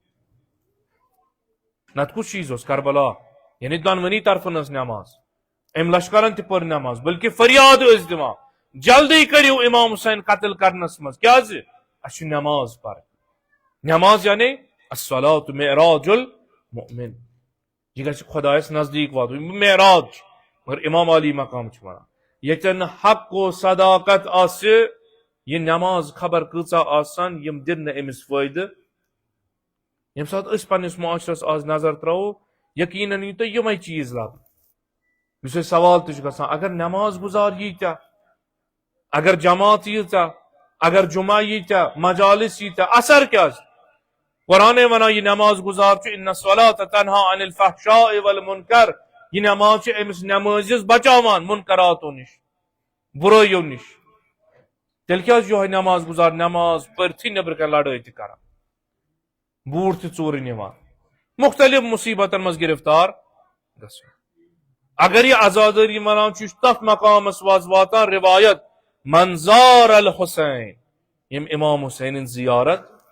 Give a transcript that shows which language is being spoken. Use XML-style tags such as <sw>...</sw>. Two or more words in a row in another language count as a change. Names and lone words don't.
<ks>نتہٕ کُس چیٖز اوس کربلا یعنی دۄنوٕنی طرفن ٲس نٮ۪ماز أمۍ لشکرن تہِ پٔر نٮ۪ماز بلکہِ فریاد ٲسۍ دِوان جلدی کٔرِو امام حسین قتل کرنس منٛز کیٛازِ اسہِ چھُ نٮ۪ماز پرٕنۍ نٮ۪ماز یعنی</ks> <ar>الصلاۃ معراج المؤمن</ar> <ks>یہ گژھِ خۄدایس نزدیٖک واتُن معراج چھُ مگر امام علی مقام چھُ ونان ییٚتٮ۪ن نہٕ حق و صداقت آسہِ یہ نٮ۪ماز خبر کۭژاہ آسان یِم دِن نہٕ أمِس فٲیدٕ ییٚمہِ ساتہٕ أسۍ پننِس معاشرس آز نظر ترٛاوو یقیٖنن یی تۄہہِ یِمے چیٖز لبنہٕ یُس اَسہِ سوال تہِ چھُ گژھان اگر نٮ۪ماز گُزار ییٖتیاہ اگر جماعت ییٖژاہ اگر جمعہ ییٖتیاہ مجالس ییٖتیاہ اثر کیٛاہ چھُ قرآنٕے ونان یہِ نٮ۪ماز گُزار چھُ</ks> <ar>اِنَّ الصَّلَاةَ تَنْہَا عَنِ الْفَحْشَاءِ وَالْمُنکَر</ar> <ks>یہ نٮ۪ماز چھِ أمِس نٮ۪مٲزِس بچاوان مُنکراتو نِش بُرٲیو نِش تیٚلہِ کیٛازِ یِہوے نٮ۪ماز گُزار نٮ۪ماز پٔرتھٕے نیٚبرٕ کَنۍ لڑٲے تہِ کران بوٗٹھ تہِ ژوٗرِ نِوان مختلف مُصیبتن منٛز گرفتار گژھان اگر یہ عزادٲری ونان چھُ یہِ چھُ تتھ مقامس واتان روایت منظار الحسین یِم امام حسینٕنۍ زیارت</ks>